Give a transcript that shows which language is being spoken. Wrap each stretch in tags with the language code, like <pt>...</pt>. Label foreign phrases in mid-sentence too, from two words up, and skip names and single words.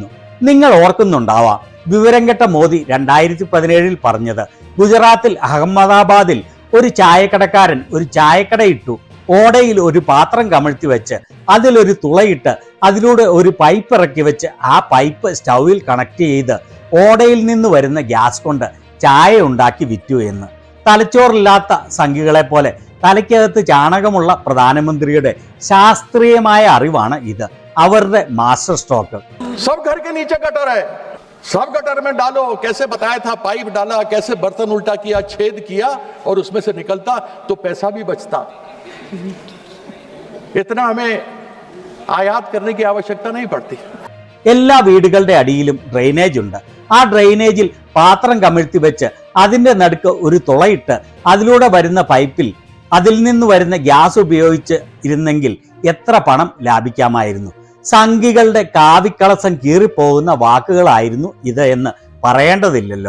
<ml>നിങ്ങൾ ഓർക്കുന്നുണ്ടാവാം, വിവരം കെട്ട മോദി 2017 പറഞ്ഞത് ഗുജറാത്തിൽ അഹമ്മദാബാദിൽ ഒരു ചായക്കടക്കാരൻ ഒരു ചായക്കട ഇട്ടു, ഓടയിൽ ഒരു പാത്രം കമഴ്ത്തി വെച്ച് അതിലൊരു തുളയിട്ട് അതിലൂടെ ഒരു പൈപ്പ് ഇറക്കി വെച്ച് ആ പൈപ്പ് സ്റ്റൗവിൽ കണക്ട് ചെയ്ത് ഓടയിൽ നിന്ന് വരുന്ന ഗ്യാസ് കൊണ്ട് ചായ ഉണ്ടാക്കി വിറ്റു എന്ന്. തലച്ചോറില്ലാത്ത സംഖ്യകളെ പോലെ തലയ്ക്കകത്ത് ചാണകമുള്ള പ്രധാനമന്ത്രിയുടെ ശാസ്ത്രീയമായ അറിവാണ് ഇത്, അവരുടെ</ml> <en>master stroke.</en> <hi>सब घर के नीचे गटर है, सब गटर में डालो, कैसे बताया था, पाइप डाला, कैसे बर्तन उल्टा किया, छेद किया और उसमें से निकलता तो पैसा भी बचता। इतना हमें आयात करने की आवश्यकता नहीं पड़ती।</hi> <ml>എല്ലാ വീടുകളുടെ അടിയിലും ഡ്രെയിനേജ് ഉണ്ട്. ആ ഡ്രെയിനേജിൽ പാത്രം കമിഴ്ത്തി വെച്ച് അതിന്റെ നടുക്ക് ഒരു തുളയിട്ട് അതിലൂടെ വരുന്ന പൈപ്പിൽ അതിൽ നിന്ന് വരുന്ന ഗ്യാസ് ഉപയോഗിച്ച് ഇരുന്നെങ്കിൽ എത്ര പണം ലാഭിക്കാമായിരുന്നു. സംഘികളുടെ കാവിക്കളസം കീറിപ്പോകുന്ന വാക്കുകളായിരുന്നു ഇത് എന്ന് പറയേണ്ടതില്ലല്ലോ.</ml>